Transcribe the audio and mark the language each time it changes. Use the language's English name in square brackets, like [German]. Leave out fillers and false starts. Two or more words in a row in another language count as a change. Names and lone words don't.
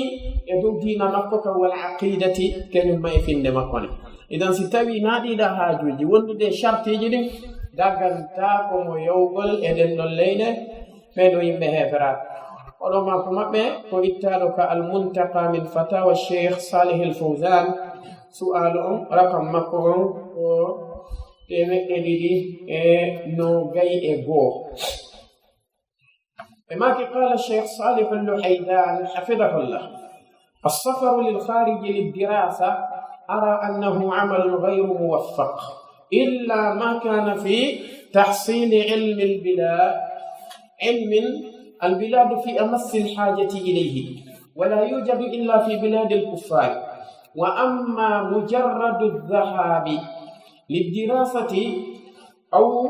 [Fula] e dow dina makko kam [Arabic] والعقيدة [Fula] kañum ma e finde makko ne idan si tawi naɗiɗa haajuji wondude chartiji ɗin dagganta komo yawgol e ɗen ɗon leyɗe ɓeɗo yimɓe heeferaɓe oɗo makko maɓɓe ko ittaɗo ka [Arabic] المنتقى من فتاوى [Fula] cheikh salih al fawzan su'alu on rakam makko on ko 221 [Arabic] بما قال الشيخ صالح اللحيدان حفظه الله السفر للخارج للدراسة أرى أنه عمل غير موفق إلا ما كان في تحصيل علم البلاد في أمس الحاجة إليه ولا يوجد إلا في بلاد الكفار وأما مجرد الذهاب للدراسة أو